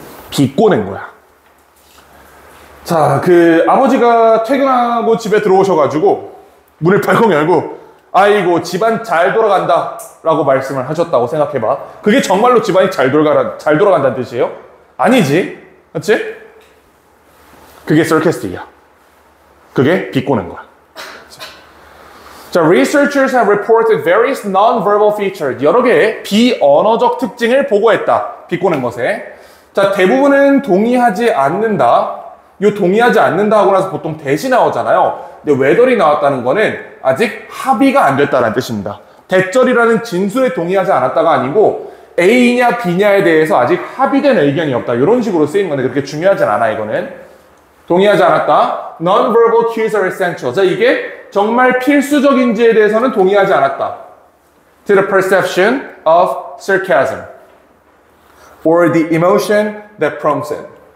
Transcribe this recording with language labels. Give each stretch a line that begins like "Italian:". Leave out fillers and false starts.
Korean: 비꼬는 거야. 자, 그 아버지가 퇴근하고 집에 들어오셔가지고 문을 벌컥 열고 아이고 집안 잘 돌아간다 라고 말씀을 하셨다고 생각해봐. 그게 정말로 집안이 잘 돌아간다는 뜻이에요? 아니지. 그렇지? 그게 sarcastic이야. 그게 비꼬는 거야.
English: 자, researchers have reported various non-verbal features.
Korean: 여러 개의 비언어적 특징을 보고했다. 비꼬는 것에. 자, 대부분은 동의하지 않는다. 요 동의하지 않는다 하고 나서 보통 대시 나오잖아요. 근데 whether이 나왔다는 거는 아직 합의가 안 됐다는 뜻입니다. 대절이라는 진술에 동의하지 않았다가 아니고 A냐 B냐에 대해서 아직 합의된 의견이 없다. 이런 식으로 쓰이는 건데 그렇게 중요하진 않아. 이거는 동의하지 않았다.
English: Non-verbal cues are essential.
Korean: 자, 이게 정말 필수적인지에 대해서는 동의하지 않았다.
English: To the perception of sarcasm or the emotion that prompts it.